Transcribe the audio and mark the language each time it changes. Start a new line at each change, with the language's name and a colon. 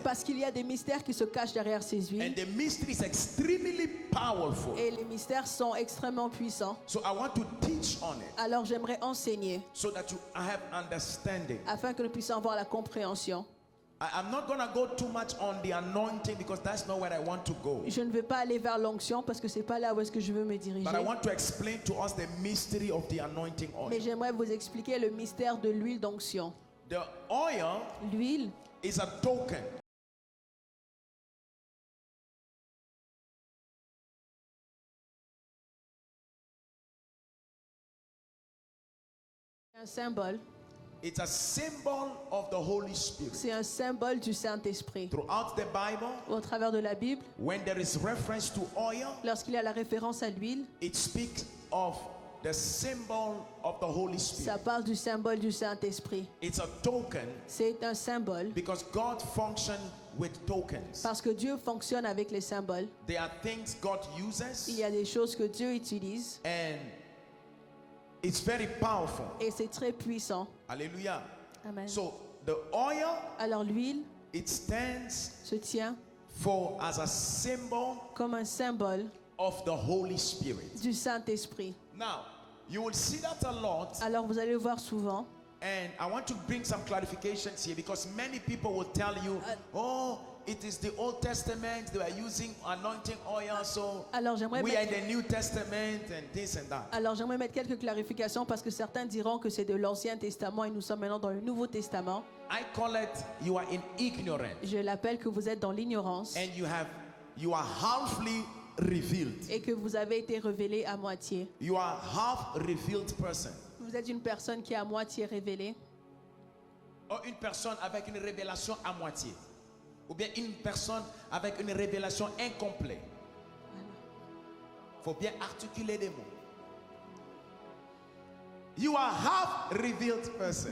French: Parce qu'il y a des mystères qui se cachent derrière ces
English: And
French: huiles.
English: the mystery is extremely powerful.
French: Et les mystères sont extrêmement puissants.
English: So I want to teach on it
French: Alors j'aimerais enseigner
English: so that you have understanding.
French: afin que nous puissions avoir la compréhension.
English: I'm not going to go too much on the anointing because that's not where I want to go.
French: Je ne veux pas aller vers l'onction parce que c'est pas là où est-ce que je veux me diriger.
English: But I want to explain to us the mystery of the anointing
French: Mais
English: oil.
French: j'aimerais vous expliquer le mystère de l'huile d'onction.
English: The oil
French: L'huile
English: is a token.
French: est un symbole.
English: It's a symbol of the Holy Spirit.
French: C'est un symbole du Saint-Esprit.
English: Throughout the Bible,
French: Au travers de la Bible,
English: when there is reference to oil,
French: lorsqu'il y a la référence à l'huile,
English: it speaks of the symbol of the Holy Spirit.
French: ça parle du symbole du Saint-Esprit.
English: It's a token
French: C'est un symbole
English: because God functions with tokens.
French: parce que Dieu fonctionne avec les symboles.
English: There are things God
French: Il
English: uses
French: y a des choses que Dieu utilise
English: and it's very powerful.
French: et c'est très puissant. Hallelujah. Amen.
English: So the oil,
French: Alors l'huile
English: it stands
French: se tient
English: for as a symbol
French: comme un symbole
English: of the Holy Spirit.
French: du Saint-Esprit.
English: Now, you will see that a lot,
French: Alors vous allez voir souvent,
English: and I want to bring some clarifications here because many people will tell you, oh, it is the Old Testament, they are using anointing oil, so
French: alors j'aimerais
English: we are in
French: mettre,
English: the New Testament and this and that.
French: alors j'aimerais mettre quelques clarifications parce que certains diront que c'est de l'Ancien Testament et nous sommes maintenant dans le Nouveau Testament.
English: I call it you are in ignorance
French: Je l'appelle que vous êtes dans l'ignorance
English: and you are halfly revealed.
French: et que vous avez été révélé à moitié.
English: You are half revealed person.
French: Vous êtes une personne qui est à moitié révélée Ou une personne avec une révélation à moitié. Ou bien une personne avec une révélation incomplète. Il faut bien articuler des mots.
English: You are half revealed person.